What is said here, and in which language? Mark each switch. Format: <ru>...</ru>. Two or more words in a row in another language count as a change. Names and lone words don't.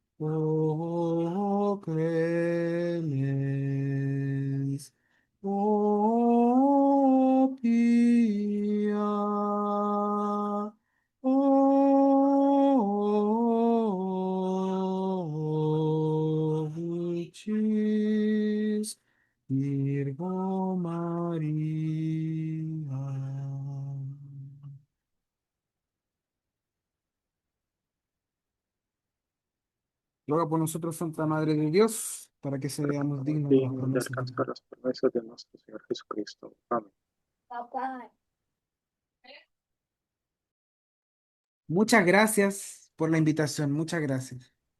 <la>O clemens, o pia, o dulcis Virgo Maria.</la> <es>Ruega por nosotros, Santa Madre de Dios, para que seamos dignos de las Dignos de promesas de alcanzar Dios. las promesas de nuestro Señor Jesucristo. Amén. Muchas gracias por la invitación, muchas gracias.</es>